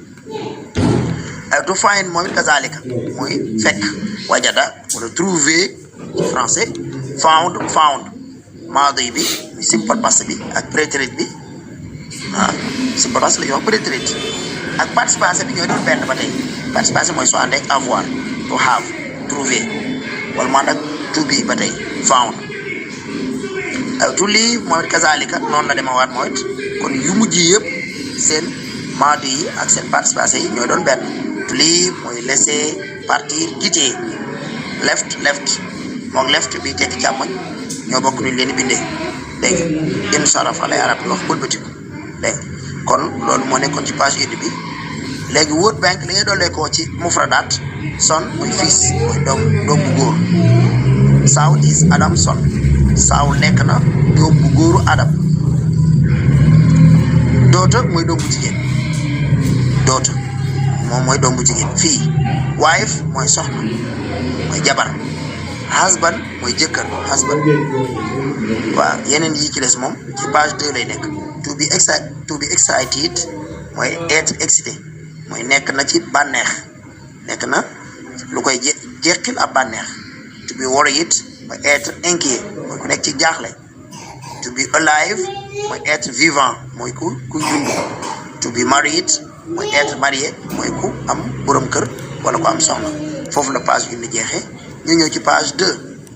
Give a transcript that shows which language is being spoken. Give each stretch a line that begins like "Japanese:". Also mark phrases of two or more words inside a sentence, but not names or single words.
English: to find
Wolof: moom it kazalika muy fekk wajada wala trouver ci français found maadi bi muy
English: simple past
Wolof: bi ak prétérit bi
English: simple past
Wolof: la ñuy wax prétérit ak participation bi ñooy doon benn ba tey participation mooy soo àndee ak avoir
English: to have
Wolof: trouver wala mu ànd ak
English: to be
Wolof: ba tey found
English: to leave
Wolof: mooy it kazalika noonu la dema waat mooy it kon yu mujj yëpp seen maadi yi ak seen participation yi ñooy doon benn
English: to leave
Wolof: mooy
French: laisser partir quitter
Wolof: left moom left bi tekki càmmoñ ñoo bokk nuñ leen di bindee dégg nga insarafa lay arab wax bëlbatiku dégg kon loolu moo nekkoon ci page 1 bi léegi
English: word bank
Wolof: li ngay doolee koo ci mufradaat son mooy fils mooy doom bu góor
English: Saul is Adam son
Wolof: Saul nekk na doom bu góoru Adam daughter mooy doom bu jigéen daughter moom mooy doom bu jigéen fii wife mooy soxna mooy jabar husband mooy jëkkër husband waaw yeneen yi ci des moom ci page 2 lay nekk
English: to be excited
Wolof: mooy
French: être excité
Wolof: mooy nekk na ci bànneex nekk na lu koy jeqil ab bànneex
English: to be worried
Wolof: mooy
French: être inquiet
Wolof: mooy ku nekk ci jaaxle
English: to be alive
Wolof: mooy
French: être vivant
Wolof: mooy ku dund
English: to be married
Wolof: mooy
French: être marié
Wolof: mooy ku am borom kër wala ku am soxna foofu la page 1 jeexee ñu ñëw ci page 2